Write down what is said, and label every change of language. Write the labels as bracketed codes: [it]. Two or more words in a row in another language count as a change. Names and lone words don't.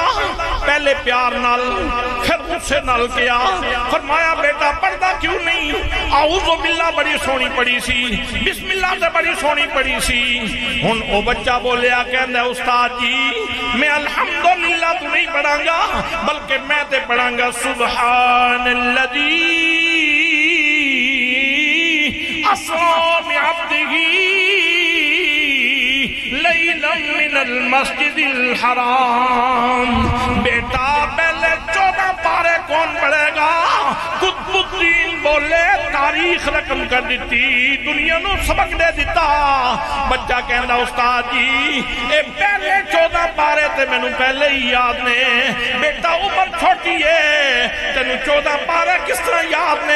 [pa] پہلے پیار نال پھر غصے نال کیا۔ فرمایا بیٹا پڑھتا کیوں نہیں؟ [ar] اعوذ باللہ [pa] بڑی سونی پڑھی سی، [ar] بسم اللہ [pa] سے بڑی سونی پڑھی سی۔ ہن او بچہ بولیا کہندا استاد جی میں الحمدللہ تو نہیں پڑھاں گا بلکہ میں تے پڑھاں گا [ar] سبحان الذی اسریٰ بعبدہ لیلا من المسجد الحرام۔ [pa] بیٹا پہلے 14 پارے کون پڑھے گا؟ قطب الدین بولے تاریخ رقم کر دیتی، دنیا نو سبق دے دیتا۔ بچہ کہنا استاد جی اے پہلے 14 پارے تے میں نو پہلے ہی یاد نے۔ بیٹا عمر چھوٹی ہے تینو 14 پارے کس طرح یاد نے؟